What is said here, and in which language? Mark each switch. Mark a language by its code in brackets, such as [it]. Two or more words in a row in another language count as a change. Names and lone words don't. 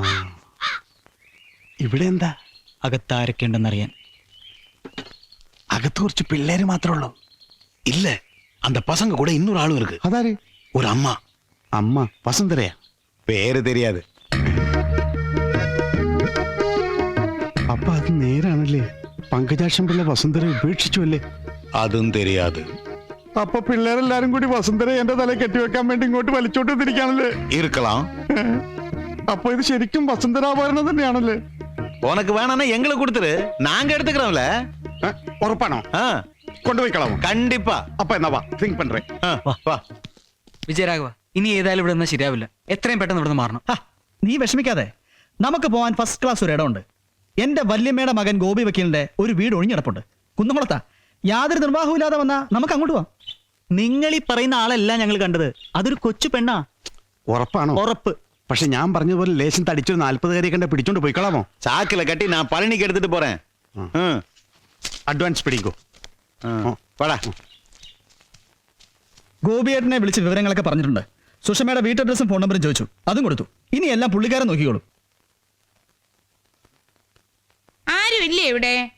[ml] ഇവിടെ എന്താ? അകത്താരൊക്കെ ഉണ്ടെന്നറിയാൻ. അകത്ത് കുറച്ച് പിള്ളേര് മാത്രമേ ഉള്ളൂ. [ta] இல்ல அந்த பசங்க கூட இன்னொரு ஆளும் இருக்கு. [ml] അതാര്? [ta] ஒரு அம்மா. [ml] അമ്മ വസുന്ധരയാ? [ta] பேரு தெரியாது. [ml] അപ്പൊ അത് നേരാണല്ലേ? പങ്കജാക്ഷൻ പിള്ള വസുന്ധര ഉപേക്ഷിച്ചു അല്ലേ? [ta] அதுவும் தெரியாது. [ml] അപ്പൊ പിള്ളേരെല്ലാരും കൂടി വസുന്ധര എന്റെ തലയിൽ കെട്ടിവെക്കാൻ വേണ്ടി ഇങ്ങോട്ട് വലിച്ചോട്ട് തിരിക്കാണല്ലേ? [ta] இருக்கலாம். [ml] അപ്പൊ ഇത് ശരിക്കും വസുന്ധരാഭരണം തന്നെയാണല്ലേ? [ta] உனக்கு வேணாம்னா எங்களுக்கு கொடுத்துரு, நாங்க எடுத்துக்கிறோம்ல. [ml] ഉറപ്പാണോ? കൊണ്ടുപോയി കളാമോ? [ta] கண்டிப்பா. [ml] അപ്പൊ എന്നാ വാ, തിങ്ക് പண்றേ. [ta] வா. [ml] വിജയരാഘവ, ഇനി ഏതായാലും ഇവിടെ നിന്നാൽ ശരിയാവില്ല. എത്രയും പെട്ടെന്ന് ഇവിടെ നിന്ന് മാറണം. നീ വിഷമിക്കാതെ, നമുക്ക് പോവാൻ ഫസ്റ്റ് ക്ലാസ് ഒരു ഇടമുണ്ട്. എന്റെ വല്യമ്മയുടെ മകൻ ഗോപി വക്കീലിന്റെ ഒരു വീട് ഒഴിഞ്ഞിടപ്പുണ്ട് കുന്നംകുളത്താ. യാതൊരു നിർവാഹവും ഇല്ലാതെ വന്നാ നമുക്ക് അങ്ങോട്ട് പോവാം. നിങ്ങൾ ഈ പറയുന്ന ആളല്ല ഞങ്ങൾ കണ്ടത്. അതൊരു കൊച്ചു പെണ്ണാ. ഉറപ്പാണോ? ഉറപ്പ്. പക്ഷെ ഞാൻ പറഞ്ഞതുപോലെ ലേശം തടിച്ചൊരു 40 കാരെ കണ്ട പിടിച്ചോണ്ട് പോയിക്കളാമോ? [ta] சாக்குல கட்டி நான் பழனிக்கு எடுத்துட்டு போறேன். [ml] അഡ്വാൻസ് പിടിക്കോ. [ta] வாடா. [ml] ഗോപിയേട്ടനെ വിളിച്ച് വിവരങ്ങളൊക്കെ പറഞ്ഞിട്ടുണ്ട്. സുഷമയുടെ വീട്ടഡ്രസ്സും ഫോൺ നമ്പറും ചോദിച്ചു, അതും കൊടുത്തു. ഇനി എല്ലാം പുള്ളിക്കാരൻ നോക്കിക്കോളൂ. ആരുമില്ലേ ഇവിടെ?